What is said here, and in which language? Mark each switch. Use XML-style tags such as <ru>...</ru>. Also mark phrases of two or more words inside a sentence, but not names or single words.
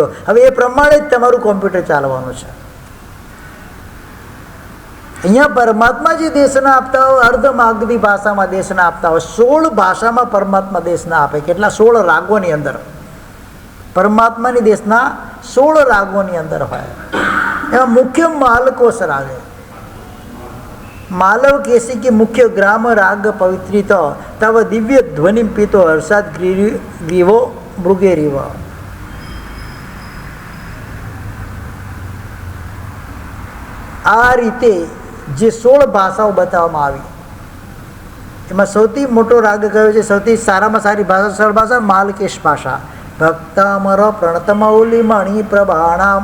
<gu>હવે એ પ્રમાણે જ તમારું કોમ્પ્યુટર ચાલવાનું છે. અહીંયા પરમાત્મા જે દેશના આપતા હોય, અર્ધમાગધી ભાષામાં દેશના આપતા હોય, 16 ભાષામાં પરમાત્મા દેશના આપે. કેટલા? 16 રાગોની અંદર. પરમાત્માની દેશના 16 રાગોની અંદર હોય. એમાં મુખ્ય માલકોસ રાગ, માલવ કેસી</gu> <sa>की मुख्य ग्राम राग पवित्रित तव दिव्य ध्वनि पीतो हर्षाद ग्रीवो मृगेरीव.</sa> <gu>આ રીતે જે 16 ભાષાઓ બતાવવામાં આવી, એમાં સૌથી મોટો રાગ કયો છે? સૌથી સારામાં સારી ભાષા, સરળ ભાષા માલકેશ ભાષા.</gu> <sa>ભક્તામર પ્રણતમૌલી મણિ પ્રભાણામ.</sa>